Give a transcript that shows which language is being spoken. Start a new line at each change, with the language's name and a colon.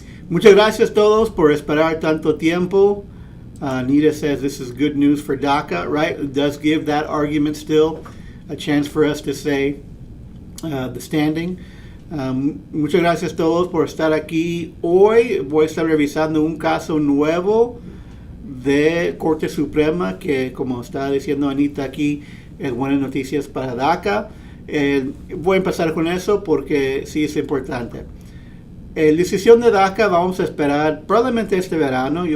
Spanish: Muchas gracias todos por esperar tanto tiempo.
English: Nita says this is good news for DACA, right? It does give that argument still a chance for us to say the standing.
Spanish: Muchas gracias a todos por estar aquí hoy. Voy a estar revisando un caso nuevo de Corte Suprema que, como está diciendo Anita aquí, es buenas noticias para DACA. Voy a empezar con eso porque sí es importante. La decisión de DACA vamos a esperar probablemente este verano.